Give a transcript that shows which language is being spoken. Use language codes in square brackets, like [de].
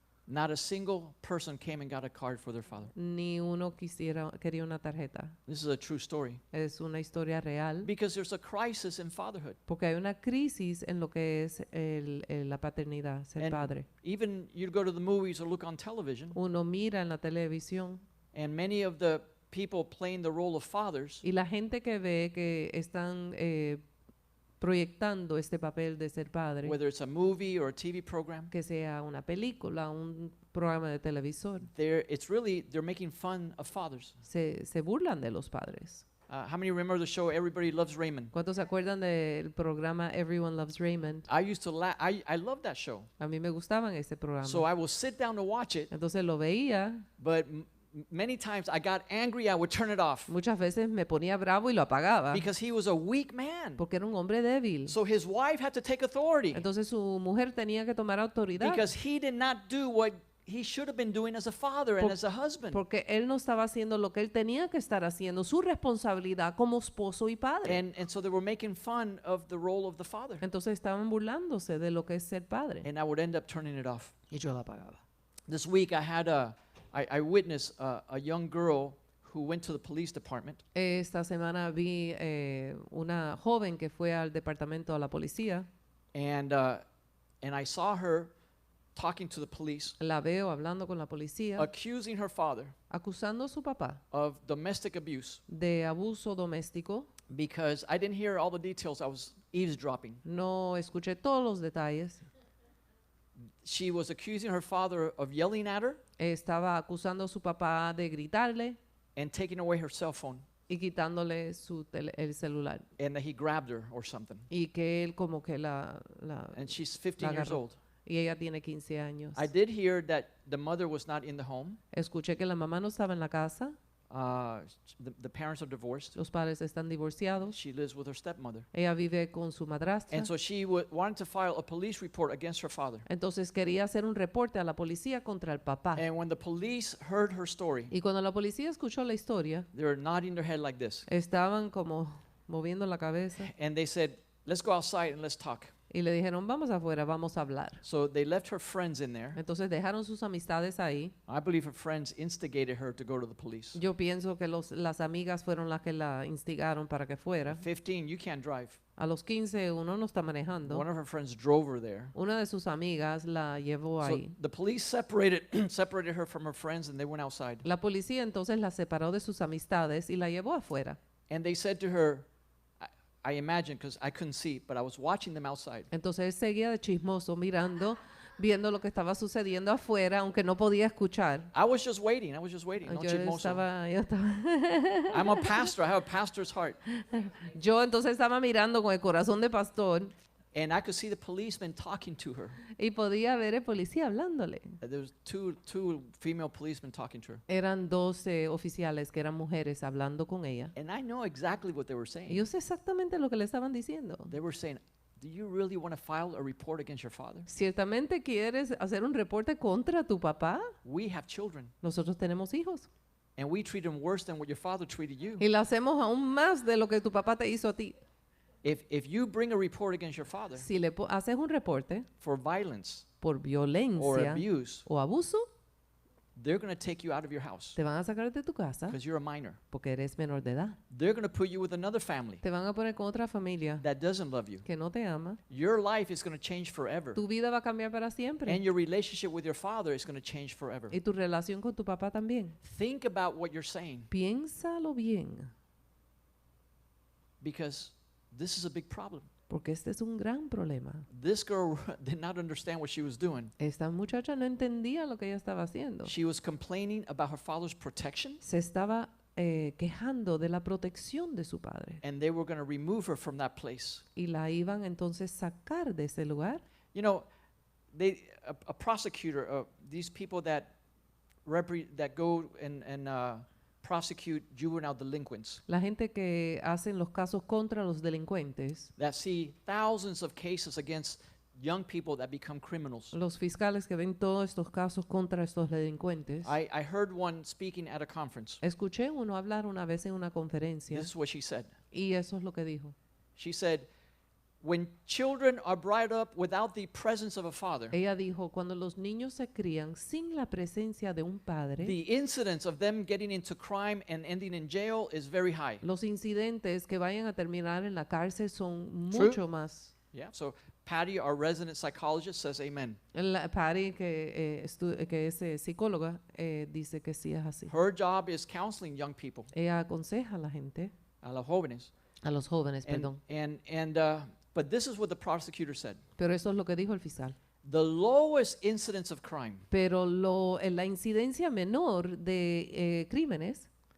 [en] Not a single person came and got a card for their father. [es] Ni uno quería una tarjeta. [en] This is a true story. [es] Es una historia real. [en] Because there's a crisis in fatherhood. [es] Porque hay una crisis en lo que es la paternidad, ser [en] And [es] padre. [en] even you go to the movies or look on television, [es] Uno mira en la televisión [en] and many of the people playing the role of fathers, [es] y la gente que ve que están proyectando este papel de ser padre, [en] whether it's a movie or a TV program, [es] que sea una película, un programa de televisor, [en] they're making fun of fathers. [es] se burlan de los padres. [en] How many remember the show Everybody Loves Raymond? [es] ¿Cuántos se acuerdan del programa Everyone Loves Raymond? [en] I used to laugh. I love that show. [es] A mí me gustaban ese programa. [en] So I will sit down to watch it, [es] Entonces lo veía, [en] but many times I got angry, I would turn it off [es] muchas veces me ponía bravo y lo apagaba, [en] because he was a weak man. [es] porque era un hombre débil. [en] So his wife had to take authority [es] Entonces su mujer tenía que tomar autoridad, [en] because he did not do what he should have been doing as a father and [es] Por- [en] as a husband. [es] porque él no estaba haciendo lo que él tenía que estar haciendo, su responsabilidad como esposo y padre. [en] And so they were making fun of the role of the father. [es] Entonces estaban burlándose de lo que es ser padre. [en] And I would end up turning it off. [es] Y yo la apagaba. [en] This week I witnessed a young girl who went to the police department [es] Esta semana vi una joven que fue al departamento de la policía. [en] and I saw her talking to the police, [es] La veo hablando con la policía, [en] accusing her father [es] acusando a su papá [en] of domestic abuse [es] de abuso doméstico. [en] because I didn't hear all the details. I was eavesdropping. [es] No escuché todos los detalles. [en] She was accusing her father of yelling at her [es] Estaba acusando a su papá de gritarle [en] and taking away her cell phone, [es] y quitándole el celular. [en] and that he grabbed her or something. [es] Y que él como que [en] And she's 15 years [es] agarró. [en] old. [es] Y ella tiene 15 años. [en] I did hear that the mother was not in the home. [es] Escuché que la mamá no estaba en la casa. [en] The parents are divorced. [es] Los padres están divorciados. [en] She lives with her stepmother. [es] Ella vive con su madrastra. [en] And so she wanted to file a police report against her father. [es] Entonces quería hacer un reporte a la policía contra el papá. [en] And when the police heard her story, [es] Y cuando la policía escuchó la historia, [en] they were nodding their head like this. [es] estaban como moviendo la cabeza [en] And they said, let's go outside and let's talk. [es] y le dijeron, vamos afuera, vamos a hablar. [en] So they left her friends in there. [es] Entonces dejaron sus amistades ahí. [en] I believe her friends instigated her to go to the police. [es] Yo pienso que las amigas fueron las que la instigaron para que fuera. [en] At 15, you can't drive. [es] A los 15 uno no está manejando. [en] One of her friends drove her there. [es] Una de sus amigas la llevó [en] So [es] ahí. [en] the police separated her from her friends and they went outside. [es] La policía entonces la separó de sus amistades y la llevó afuera. [en] And they said to her, I imagine, because I couldn't see, but I was watching them outside. [es] Entonces él seguía de chismoso mirando, viendo lo que estaba sucediendo afuera, aunque no podía escuchar. [en] I was just waiting. No [es] Yo chismoso. estaba [en] I'm a pastor. I have a pastor's heart. [es] yo entonces estaba mirando con el corazón de pastor [en] And I could see the policeman talking to her. [es] y podía ver el policía hablándole. [en] There was two female policemen talking to her. [es] Eran 12 oficiales que eran mujeres hablando con ella. [en] And I know exactly what they were [es] Y [en] saying. [es] yo sé exactamente lo que le estaban diciendo. [en] They were saying, do you really want to file a report against your father? [es] ¿Ciertamente quieres hacer un reporte contra tu papá? [en] We have children. [es] Nosotros tenemos hijos. [en] And we treat them worse than what your father treated you. [es] Y lo hacemos aún más de lo que tu papá te hizo a ti. [en] If you bring a report against your father [es] Si le haces un reporte [en] for violence [es] por [en] or [es] violencia [en] abuse, [es] o abuso, [en] they're going to take you out of your house [es] te van a sacar de tu casa [en] because you're a minor. [es] porque eres menor de edad. [en] They're going to put you with another family [es] Te van a poner con otra familia [en] that doesn't love you. [es] que no te ama. [en] Your life is going to change forever. [es] Tu vida va a cambiar para siempre. [en] And your relationship with your father is going to change forever. [es] Y tu relación con tu papá también. [en] Think about what you're saying [es] Piénsalo bien, [en] because this is a big problem. [es] porque este es un gran problema. [en] This girl did not understand what she was doing. [es] Esta muchacha no entendía lo que ella estaba haciendo. [en] She was complaining about her father's protection, [es] Se estaba quejando de la protección de su padre [en] and they were going to remove her from that place. [es] y la iban entonces sacar de ese lugar. [en] You know, a prosecutor, these people that that go and prosecute juvenile delinquents, [es] La gente que hacen los casos contra los delincuentes, [en] that see thousands of cases against young people that become criminals. [es] los fiscales que ven todos estos casos contra estos delincuentes. [en] I heard one speaking at a conference. [es] Escuché uno hablar una vez en una conferencia [en] This is what she said. [es] y eso es lo que dijo. [en] She said, when children are brought up without the presence of a father, [es] Ella dijo, cuando los niños se crían sin la presencia de un padre, [en] the incidence of them getting into crime and ending in jail is very high. [es] los incidentes que vayan a terminar en la cárcel son [en] True. [es] mucho más. [en] Yeah, so Patty, our resident psychologist, says amen. [es] Patty, que es psicóloga, dice que sí es así. [en] Her job is counseling young people, [es] Ella aconseja a la gente, a los jóvenes. a los jóvenes, [en] And, [es] perdón. [en] but this is what the prosecutor said. [es] Pero eso es lo que dijo el fiscal. [en] The lowest incidence of crime [es] Pero la incidencia menor de crímenes